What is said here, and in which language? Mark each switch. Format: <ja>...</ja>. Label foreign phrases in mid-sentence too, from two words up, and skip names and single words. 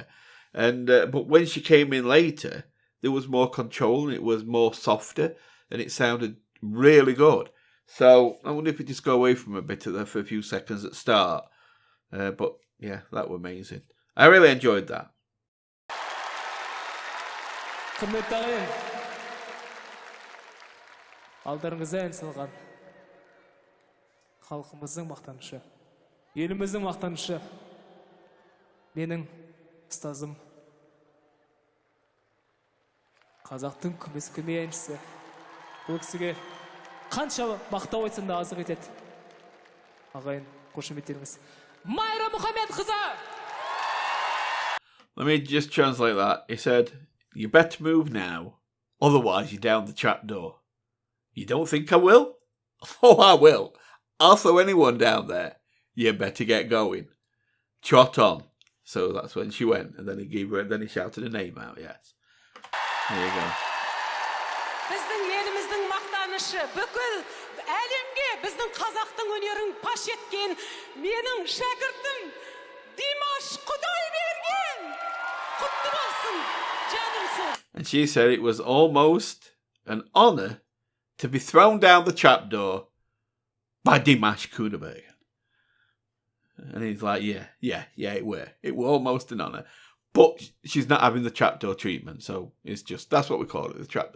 <en>And but when she came in later, there was more control and it was more softer and it sounded really good. So I wonder if it just go away from a bit of there for a few seconds at the start. But yeah, that was amazing. I really enjoyed that.</en> <kk>Құрметті ағайын, алдарыңызда ән салған халқымыздың мақтанышы, еліміздің мақтанышы, менің ұстазым, қазақтың күміс көмей әншісі. Бұл кісіге қанша мақтау айтсам да азық етеді. Ағайын, қошеметтеріңіз. Майра Мұхамедқызы!</kk> <en>Let me just translate that. He said, "You better move now, otherwise you're down the trapdoor." You don't think I will? Oh, I will. I'll throw anyone down there. You better get going. Trot on. So that's when she went, and then he shouted her name out, yes. There you go.</en> <kk>мақтанышы, бүкіл әлемге біздің қазақтың өнерін паш еткен менің шәкіртім Димаш Kudaibergen. Құтты болсын, жанымсың.</kk> <en>And she said it was almost an honour to be thrown down the trapdoor by Dimash Kudaibergen. And he's like, yeah, it were. It were almost an honour. But she's not having the trapdoor treatment, so it's just, that's what we call it, the trapdoor.</en>